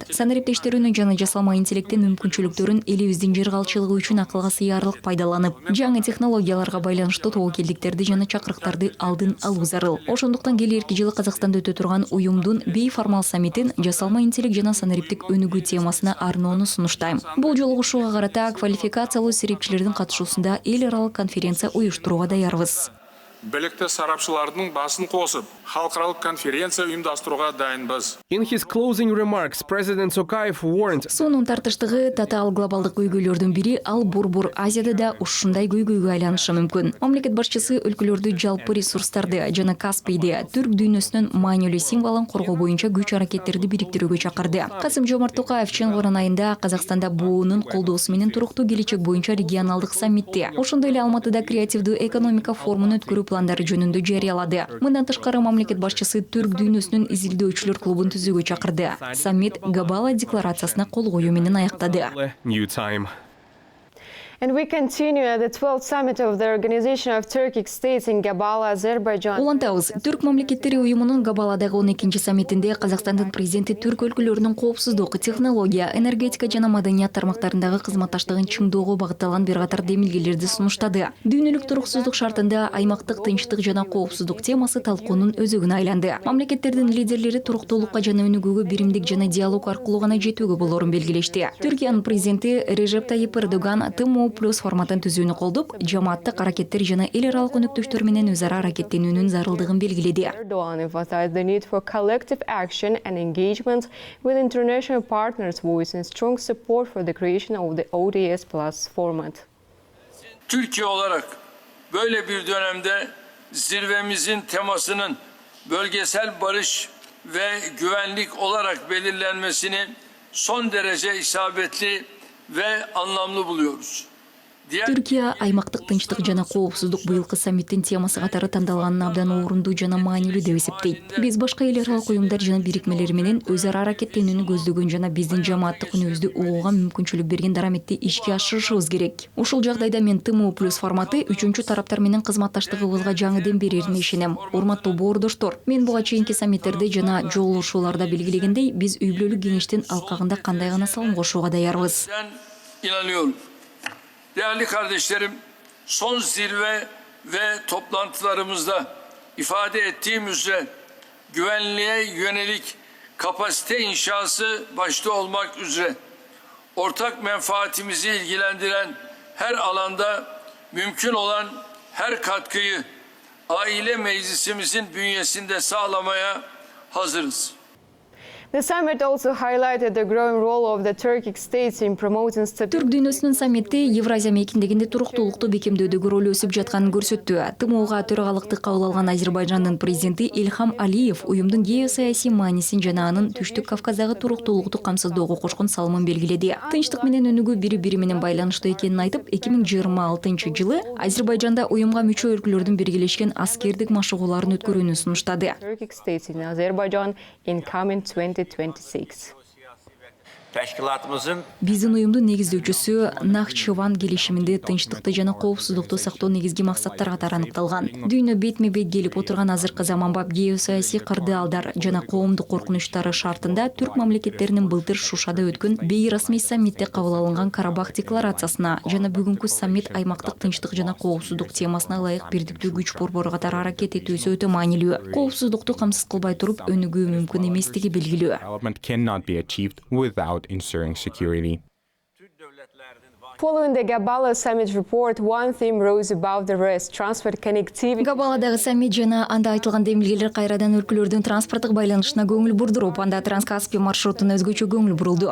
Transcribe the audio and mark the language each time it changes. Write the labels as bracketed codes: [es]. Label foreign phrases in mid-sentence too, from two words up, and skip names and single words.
[ky] Санариптик иштирүүнүн жана жасалма интеллекттин мүмкүнчүлүктөрүн элибиздин жер калчылыгы үчүн акылга сыярлык пайдаланып, жаңы технологияларга байланыштуу тобокелдиктерди жана чакырыктарды алдын алуу зарыл. Ошондуктан келерки жылы Казакстанда өтө турган уюмдун бейформал саммитин жасалма интеллект жана санариптик өнүгүү темасына арноону сунуштайм. Бул жолугушууга карата квалификациялуу серепчилердин катышуусунда эл аралык конференция уюштурууга даярбыз. [kk] білікті сарапшылардың басын қосып, халықаралық конференция ұйымдастыруға дайынбыз. [en] In his closing remarks, President Tokayev warned [ky] Сонун тартыштыгы татаал глобалдык көйгөйлөрдүн бири ал Борбор Азияда да ушундай көйгөйгө айланышы мүмкүн. Мамлекет башчысы өлкөлөрдү жалпы ресурстарды жана Каспийде түрк дүйнөсүнүн маанилүү символун коргоо боюнча күч аракеттерди бириктирүүгө чакырды. Касым-Жомарт Токаев чынгырын айында Казакстанда буунун колдоосу менен туруктуу келечек боюнча регионалдык саммитте, ошондой эле Алматыда креативдүү экономика форумун өткөрүү пландары жөнүндө жарыялады. Мындан тышкары мамлекет башчысы түрк дүйнөсүнүн изилдөөчүлөр клубун түзүүгө чакырды. Саммит Габала декларациясына кол коюу менен аяктады. [en] new time. And we continue at the 12th summit of the Organization of Turkic States in Gabala, Azerbaijan. [ky] Улантабыз, түрк мамлекеттери уюмунун Габаладагы 12-нчи саммитинде Казакстандын президенти түрк өлкөлөрүнүн коопсуздук, технология, энергетика жана маданият тармактарындагы кызматташтыгын чыңдоого багытталган бир катар демилгелерди сунуштады. Дүйнөлүк туруксуздук шартында аймактык тынчтык жана коопсуздук темасы талкуунун өзөгүнө айланды. Мамлекеттердин лидерлери туруктуулукка жана өнүгүүгө биримдик жана диалог аркылуу гана жетүүгө болорун белгилешти. Түркиянын президенти Режеп Тайип Эрдоган ТМО плюс форматын түзүүнү колдоп, жамааттык аракеттер жана эл аралык өнөктөштөр менен өз ара аракеттенүүнүн зарылдыгын белгиледи. [en] Erdogan emphasized the need for collective action and engagement with international partners, voicing strong support for the creation of the ODS Plus format. [tr] Türkiye olarak böyle bir dönemde zirvemizin temasının bölgesel barış ve güvenlik olarak belirlenmesini son derece isabetli ve anlamlı buluyoruz. [ky] Түркия аймактык тынчтык жана коопсуздук быйылкы саммиттин темасы катары тандалганын абдан орунду жана маанилүү деп эсептейт. Биз башка эл аралык уюмдар жана бириктмелер менен өз ара аракеттенүүнү көздөгөн жана биздин жамааттык үнүбүздү угууга мүмкүнчүлүк берген дараметти ишке ашырышыбыз керек. Ушул жагдайда мен ТМО плюс форматы үчүнчү тараптар менен кызматташтыгыбызга жаңы дем берерине ишенем. Урматтуу боордоштор, мен буга чейинки саммиттерде жана жолугушууларда белгилегендей, биз үй бүлөлүк кеңештин алкагында кандай гана салым кошууга даярбыз. [tr] İnanıyorum. Değerli kardeşlerim, son zirve ve toplantılarımızda ifade ettiğim üzere güvenliğe yönelik kapasite inşası başta olmak üzere ortak menfaatimizi ilgilendiren her alanda mümkün olan her katkıyı aile meclisimizin bünyesinde sağlamaya hazırız. [en] The summit also highlighted the growing role of the Turkic states in promoting stability. [ky] Түрк дүйнөсүнүн саммити Евразия мейкиндегинде туруктуулукту бекемдөөдөгү ролу өсүп жатканын көрсөттү. ТМОга төрөгалыкты кабыл алган Азербайжандын президенти Ильхам Алиев уюмдун геосаясий маанисин жана анын Түштүк Кавказдагы туруктуулукту камсыздоого кошкон салымын белгиледи. Тынчтык менен өнүгүү бири-бири менен байланыштуу экенин айтып, 2026-жылы Азербайжанда уюмга мүчө өлкөлөрдүн биргелешкен аскердик машыгууларын өткөрүүнү сунуштады. [en] Turkic states in Azerbaijan in coming 2026. [ky] Биздин уюмдун негиздөөчүсү Нахчыван келишиминде тынчтыкты жана коопсуздукту сактоо негизги максаттар катары аныкталган. Дүйнө бетме-бет келип отурган азыркы заманбап геосаясий кырдаалдар жана коомдук коркунучтары шартында түрк мамлекеттеринин былтыр Шушада өткөн бейрасмий саммитте кабыл алынган Карабах декларациясына жана бүгүнкү саммит аймактык тынчтык жана коопсуздук темасына ылайык бирдиктүү күч борбору катары аракет этүүсү өтө маанилүү. Коопсуздукту камсыз кылбай туруп өнүгүү мүмкүн эместиги белгилүү. [en] Development cannot be achieved without ensuring security. Following the Gabala summit report, one theme rose above the rest: transport connectivity. [ky] Габаладагы саммит жана анда айтылган демилгелер кайрадан өлкөлөрдүн транспорттук байланышына көңүл бурдуруп, анда Транскаспий маршрутуна өзгөчө көңүл бурулду.